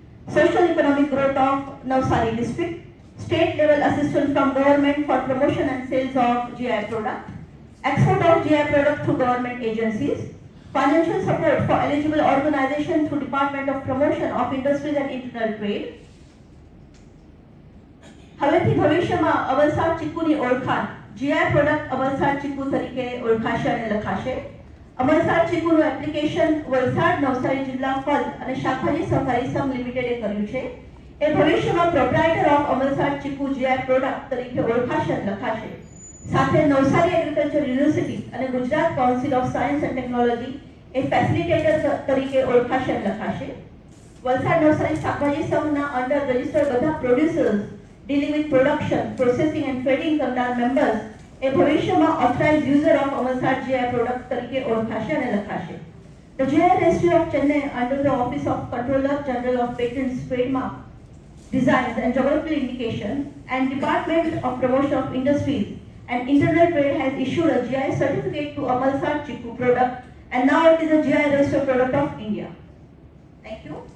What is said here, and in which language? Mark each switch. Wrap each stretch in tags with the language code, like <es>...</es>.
<en>Social economic growth of Navsari district. State level assistance from government for promotion and sales of GI product. Export of GI product through government agencies. Financial support for eligible organization through Department of Promotion of Industries and Internal Trade.</en> <gu>હવેથી ભવિષ્યમાં અમલસાડ ચીકુની ઓળખાણ GI product Amalsad ચીકુ તરીકે ઓળખાશે અને લખાશે. Amalsad ચીકુનું application Valsad Navsari જિલ્લા ફળ અને શાકભાજી સહકારી સંઘ લિમિટેડે કર્યું છે. એ ભવિષ્યમાં</gu> <en>proprietor of Amalsad chikoo GI product</en> <gu>તરીકે ઓળખાશે અને લખાશે. સાથે નવસારી એગ્રીકલ્ચર યુનિવર્સિટી અને Gujarat council of science and technology A facilitator તરીકે ઓળખાશે અને લખાશે. વલસાડ નવસારી શાકભાજી સંઘના અંડર રજિસ્ટર્ડ બધા producers</gu> <en>dealing with production, processing and trading</en> <gu>કરનાર members એ ભવિષ્યમાં</gu> <en>authorized user of Amalsad GI product</en> <gu>તરીકે ઓળખાશે અને લખાશે.</gu> <en>The GI Registry of Chennai under the Office of Controller General of Patents, Trademark, Designs and Geographical Indication and Department of Promotion of Industries and Internal Trade has issued a GI certificate to Amalsad chiku product and now it is a GI registered product of India. Thank you.</en>